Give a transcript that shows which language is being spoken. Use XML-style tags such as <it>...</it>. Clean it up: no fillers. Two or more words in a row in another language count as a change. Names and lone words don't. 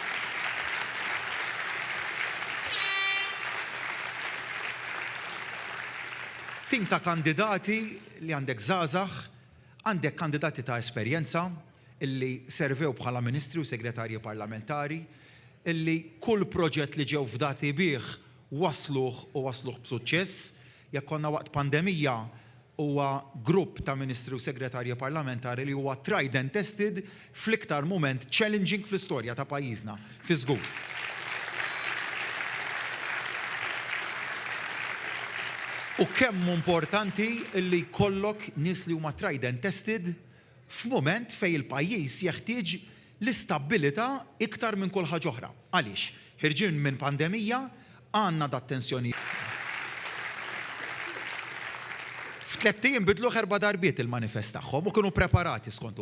<mt>Tim ta' kandidati li għandek żgħażagħ, għandek kandidati ta' esperjenza illi servew bħala ministri u segretarji parlamentari, illi kull proġett li ġew fdati bih wasluh b'suċċess. Jekk konna waqt pandemija huwa grupp ta' ministri u segretarji parlamentari li huwa</mt> <en>tried and tested</en> <mt>fl-iktar mument challenging fl-istorja ta' pajjiżna fi żgur. U kemm importanti li jkollok nies li huma</mt> <en>tried and tested</en> <mt>f'mument fejn il-pajjiż jeħtieġ l-istabbilità iktar minn kull ħaġa oħra. Għaliex? Ħirġin minn pandemija għandna dat-tensjoni. F'tliet ijiem bidlu 4 darbiet il-manifest tagħhom u kienu preparati skontu.</mt>